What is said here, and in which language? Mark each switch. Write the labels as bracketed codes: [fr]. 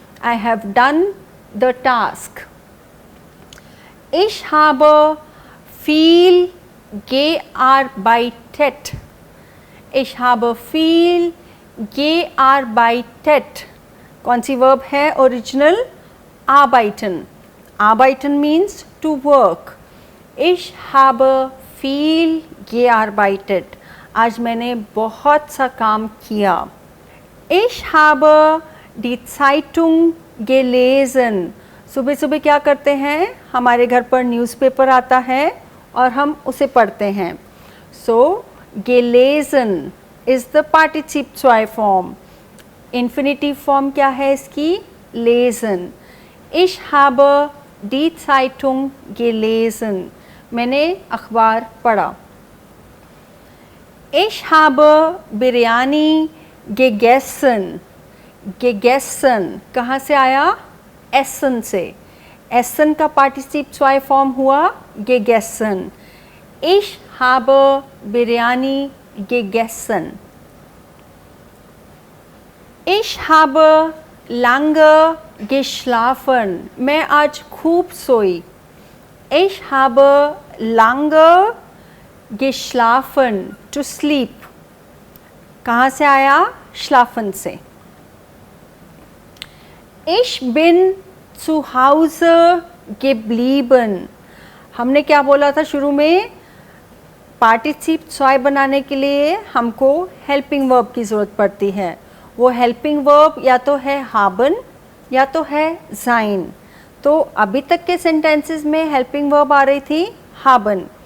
[en] I have done the task. [de] Ich habe viel gearbeitet. Ich habe viel gearbeitet. [hi] कौन सी verb है original. arbeiten. [en] arbeiten means to work. [de] Ich habe viel gearbeitet. [hi] आज मैंने बहुत सा काम किया. [de] Ich habe die Zeitung gelesen. [hi] सुबह सुबह क्या करते हैं, हमारे घर पर न्यूज़पेपर आता है और हम उसे पढ़ते हैं. [en] So gelesen is the participe zwei form. [hi] Infinitive form क्या है इसकी. [de] lesen. Ich habe die Zeitung gelesen. [hi] मैंने अखबार पढ़ा. [de] Ich habe बिरयानी gegessen. [hi] gegessen कहाँ से आया. essen से. essen का पार्टिसिप zwei फॉर्म हुआ gegessen. [de] Ich habe बिरयानी gegessen. Ich habe lange geschlafen. [hi] मैं आज खूब सोई. [de] Ich habe lange geschlafen. [en] To sleep. [hi] कहाँ से आया. schlafen से. [de] Ich bin zu Hause geblieben. [hi] हमने क्या बोला था शुरू में. पार्टिसिप zwei बनाने के लिए हमको हेल्पिंग वर्ब की ज़रूरत पड़ती है. वो हेल्पिंग वर्ब या तो है haben या तो है sein. तो अभी तक के सेंटेंसेस में हेल्पिंग वर्ब आ रही थी haben.